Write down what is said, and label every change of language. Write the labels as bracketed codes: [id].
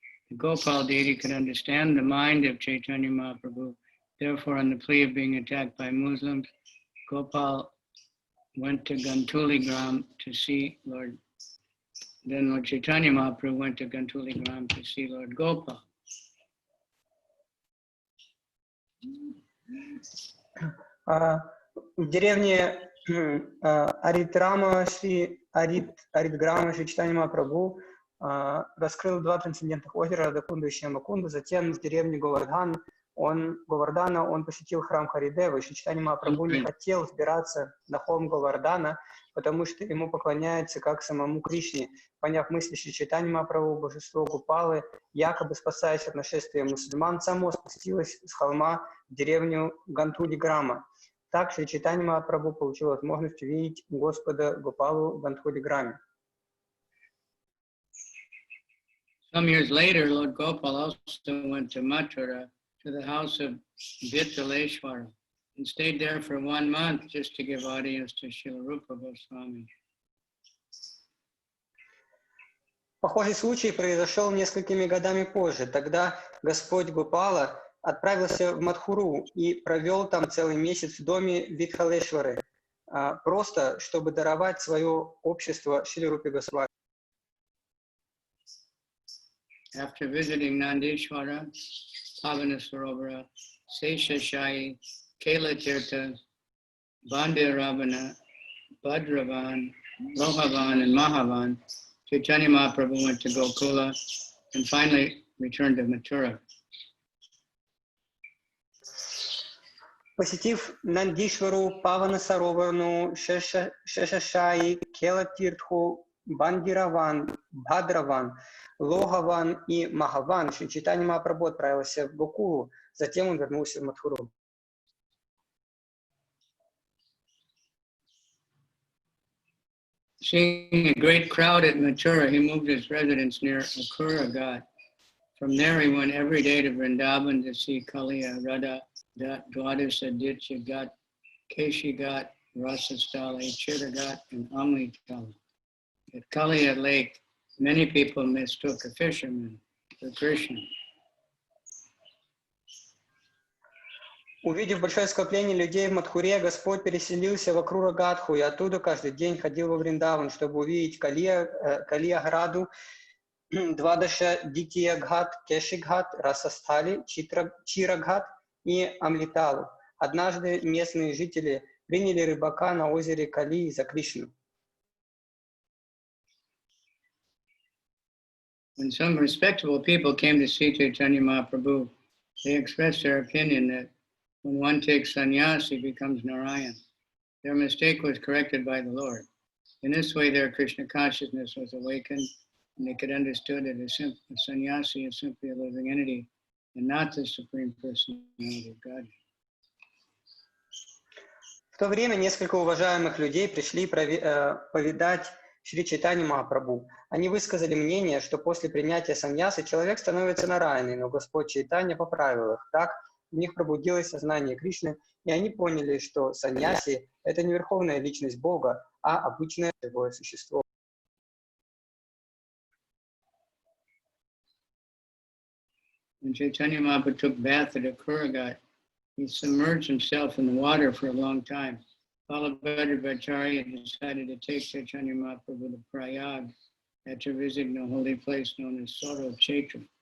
[en] The Gopal deity could understand the mind of Chaitanya Mahaprabhu. Therefore, on the plea of being attacked by Muslims, Gopal went to Gantuli Gram to see Lord. Then Lord Chaitanya Mahaprabhu went to Gantuli Gram to see Lord Gopal. [ru] В деревне Аритграма Шри Чайтанья Махапрабху раскрыл два трансцендентных озера Радхакунду и Шьямакунду. Затем в деревне Govardhana он посетил храм Харидева, и Шри Чайтанья Махапрабху не хотел взбираться на холм Govardhana, потому что ему поклоняются как самому Кришне. Поняв мысли Шри Чайтанья Махапрабху, божество Гопалы, якобы спасаясь от нашествия мусульман, само спустилось с холма в деревню Гантули-Грама. Так Шри Чайтанья Махапрабху получил возможность увидеть Господа Гопалу в Гантули-Граме. [en] Some years later, Lord Gopal also went to Mathura, to the house of Vittaleshwara, and stayed there for 1 month just to give audience to Srila Rupa Goswami. [ru] Похожий случай произошел несколькими годами позже. Тогда Господь Гопала отправился в Мадхуру и провел там целый месяц в доме Витхалешвары, просто чтобы даровать свое общество Шри Рупе Госвами. [en] After visiting Nandishwara, Pavanasarovara, Seshashayi, Kailatirtha, Bandharavana, Bhadravan, Lohavan, and Mahavan, Chaitanya Mahaprabhu went to Gokula and finally returned to Mathura. [ru] Посетив Нандишвару, Паванасаровану, Шешашаи, Келатиртху, Бандираван, Бхадраван, Логаван и Махаван, Шри Чайтанья Махапрабху отправился в Гокулу, затем он вернулся в Мадхуру. [en] Seeing a great crowd at Mathura, he moved his residence near Akrura Ghat. From there, he went every day to Vrindavan to see Kaliya, Radha, Dwadasa, Ditya Ghat, Keshi Ghat, Rasasthala, Chira Ghat, and Amritala. At Kaliya Lake, many people mistook a fisherman for Krishna. [ru] Увидев большое скопление людей в Мадхуре, Господь переселился в Акрура-Гадху и оттуда каждый день ходил во Вриндаван, чтобы увидеть Калия-Граду, Двадаша, Дития-Гхат, Кеши-Гхат, Расастхали, Чира-Гхат и Амлиталу. Однажды местные жители приняли рыбака на озере Калии за Кришну. [en] When some respectable people came to see Chaitanya Mahaprabhu, they expressed their opinion that when one takes sannyas, he becomes Narayan. Their mistake was corrected by the Lord. In this way, their Krishna consciousness was awakened, and they could understand that a sannyasi is simply a living entity and not the Supreme Personality of God. [ru] В то время несколько уважаемых людей пришли повидать Шри Чайтанью Махапрабху. Они высказали мнение, что после принятия саньясы человек становится Нараяной, но Господь Чайтанья поправил их. Так, в них пробудилось сознание Кришны, и они поняли, что саньяси — это не верховная личность Бога, а обычное живое существо. [en] When Chaitanya Mahaprabhu took bath at Kurughat, he submerged himself in the water for a long time. Ballabhadra decided to take Chaitanya Mahaprabhu to Prayag after visiting a holy place known as Soro Chaitra.